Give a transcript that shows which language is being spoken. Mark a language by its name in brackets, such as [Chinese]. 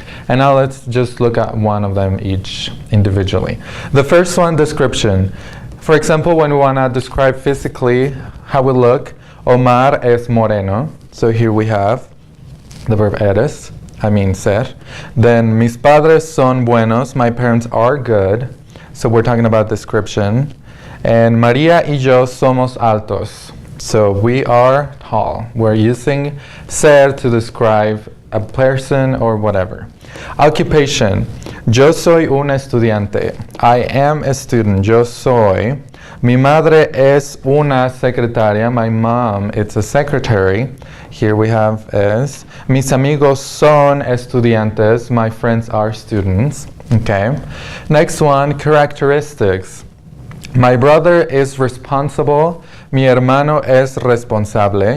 [English] And now let's just look at one of them each individually. The first one, description. For example, when we want to describe physically how we look, [Spanish] Omar es moreno. [English] So here we have the verb eres. [Spanish] Ser. Then, mis padres son buenos. [English] My parents are good. So we're talking about description. And [Spanish] María y yo somos altos. [English] So we are tall. We're using ser to describe a person or whatever. [Spanish] Occupation. Yo soy un estudiante. [English] I am a student. [Spanish] Yo soy. Mi madre es una secretaria. [English] My mom is a secretary. Here we have es. [Spanish] Mis amigos son estudiantes. [English] My friends are students. Okay. Next one, characteristics. My brother is responsible. [Spanish] Mi hermano es responsable.